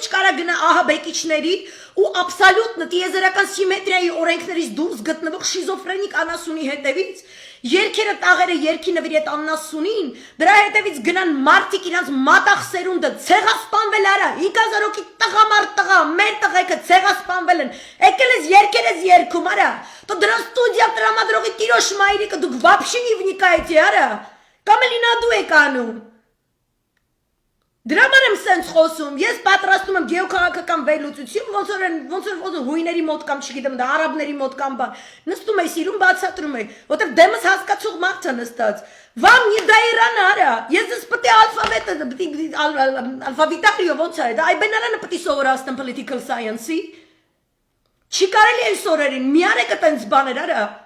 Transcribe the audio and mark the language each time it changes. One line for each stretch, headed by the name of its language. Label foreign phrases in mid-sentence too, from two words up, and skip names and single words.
Armenian: կարա գնա ահա բեկիչների ու աբսոլյուտ տիեզերական սիմետրիայի օրենքներից դուրս գտնվող շիզոֆրենիկ անասունի հետևից երկերը տաղերը երկի նվիրի այդ անասունին դրա հետևից գնան մարդիկ իրանց մատաղ սերունդը ցեղասպանվել արա 5000 հոգի տղամարդ տղա մեր տղեկը ցեղասպանվել են եկել ես երկերես երկում արա то դրա ստուդիա տրամադրողի տիրոջ մայրիկը դուք
Russian: вообще не вникаете
Armenian: արա կամ էլի նա դու եք անում Դրա համար եմ սենց խոսում, ես պատրաստում եմ գեոքաղաքական վերլուծություն, ոնց որ հույների մոտ կամ չգիտեմ, դա արաբների մոտ կամ բան, նստում ես իրում բացատրում ես, որտեղ դեմս հասկացող մարդ է նստած,
Russian: Вам не до Ирана
Armenian: արա, ես ես պետք է ալֆաբետարիո ոնց է, դա այբենարանը պետք է սովորացնեմ
English: political science-
Armenian: ի, չի կարելի այս օրերին, մի արեք այտենց բաներ արա,